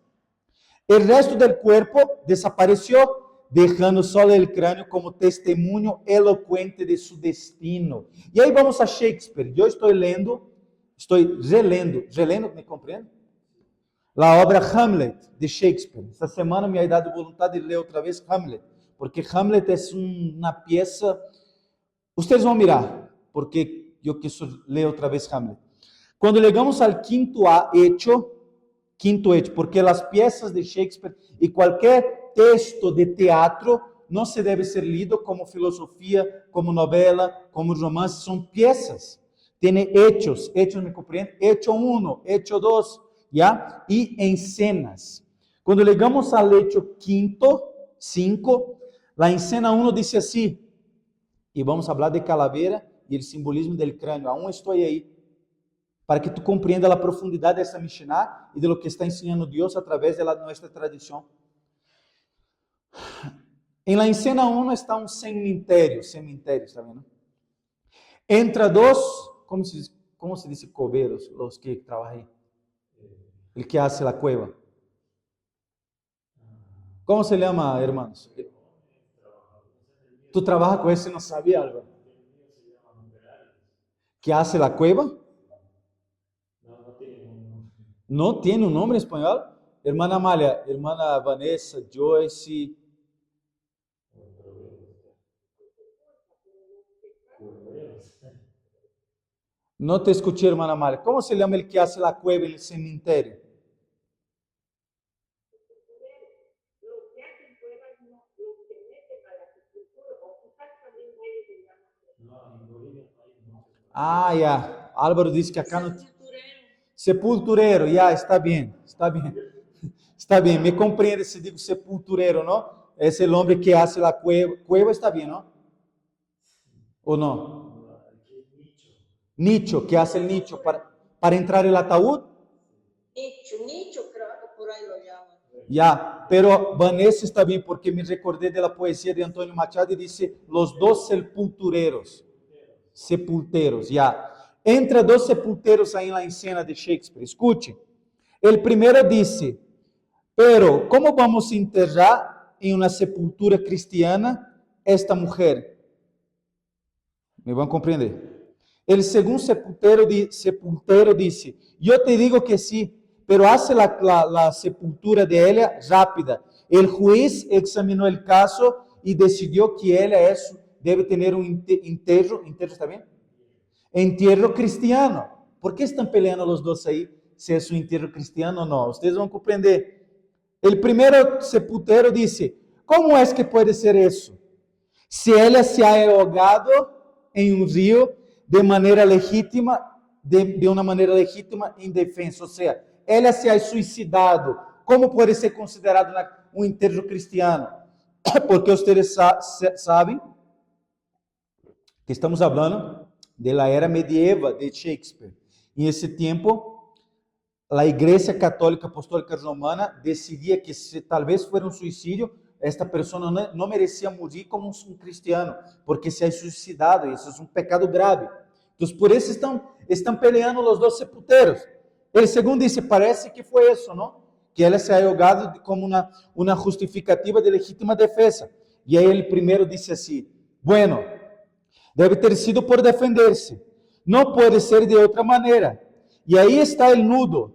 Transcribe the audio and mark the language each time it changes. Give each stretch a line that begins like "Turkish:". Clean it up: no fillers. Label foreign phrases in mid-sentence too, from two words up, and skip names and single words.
Spanish: El resto del cuerpo desapareció, dejando solo el cráneo como testimonio elocuente de su destino. Y ahí vamos a Shakespeare. Yo estoy relendo, ¿me comprende? La obra Hamlet de Shakespeare. Esta semana me ha dado voluntad de leer otra vez Hamlet, porque Hamlet es una pieza.
Portuguese: Ustedes vão mirar, porque eu quis ler outra vez Hamlet. Quando chegamos ao quinto hecho, porque as peças de Shakespeare e qualquer texto de teatro não se deve ser lido como filosofia, como novela, como romance, são peças. Tem hechos, me compreende?
Spanish: Hecho 1, hecho 2, ¿ya?
Portuguese: E escenas. Quando chegamos ao hecho 5, a escena 1 diz assim, e vamos falar de calavera e o simbolismo do crânio. Aún estou aí, para que tu compreenda a profundidade dessa Mishnah e de lo que está ensinando Deus através de nossa tradição.
Spanish: Em la escena
Portuguese: 1 está um cemitério, está vendo?
Spanish: Entra dos,
Portuguese: como se diz coveiros, os que trabalham aí?
Spanish: El que hace la cueva.
Portuguese: Como se chama,
Spanish: hermanos?
Portuguese: Tu trabalhas com esse e não sabia,
Spanish: Álvaro? Que hace la cueva?
Portuguese: Não tem um nome em espanhol?
Spanish: Hermana Amália, hermana Vanessa, Joyce.
Portuguese: Não te escutei, hermana Amália.
Spanish: Como se chama el que hace la cueva en el cementerio? Ah, ya. Álvaro disse que acá no... Sepulturero, ya,
Portuguese: está bem. Está bem, me compreende se digo sepulturero, não? É o homem que
Spanish: hace la cueva. Cueva está
Portuguese: bem, não? Ou não?
Spanish: Nicho, que hace el nicho para entrar el ataúd. Nicho, creo que por ahí lo llaman.
Portuguese: Ya, pero Vanessa está bem, porque me recordei da poesia de Antônio Machado e disse
Spanish: los dos sepulteros,
Portuguese: ya.
Spanish: Entra dos sepulteros
Portuguese: aí na escena de Shakespeare. Escute. El primeiro disse,
Spanish: pero como vamos a enterrar
Portuguese: em uma sepultura cristiana esta mulher? Me vão compreender?
Spanish: El segundo sepultero
Portuguese: disse, eu te digo
Spanish: que sí, pero hace la sepultura de ella rápida. El juez examinó el caso y decidió que ella debe tener un entierro, ¿está bien? Entierro cristiano. ¿Por qué están peleando los dos ahí? Si es un entierro cristiano o no. Ustedes van a comprender. El primero sepultero dice, ¿cómo es que puede ser eso? Si ella se ha ahogado en un río de manera legítima, de una manera legítima en defensa, o sea,
Portuguese: ela
Spanish: se ha suicidado,
Portuguese: como pode ser considerado um enterro cristiano? Porque vocês sabem que estamos falando da era medieval de Shakespeare. E nesse tempo, a Igreja Católica Apostólica Romana decidia que se talvez fosse um suicídio, esta pessoa não merecia morrer como um cristiano, porque
Spanish: se ha suicidado,
Portuguese: isso é um pecado grave. Então, por isso estão peleando os dois sepulteros.
Spanish: El segundo dice, parece que fue eso, ¿no? Que él se ha ahogado como una justificativa de legítima defensa. Y ahí el primero dice así, bueno, debe ter sido por defenderse. No puede ser de otra manera. Y ahí está el nudo.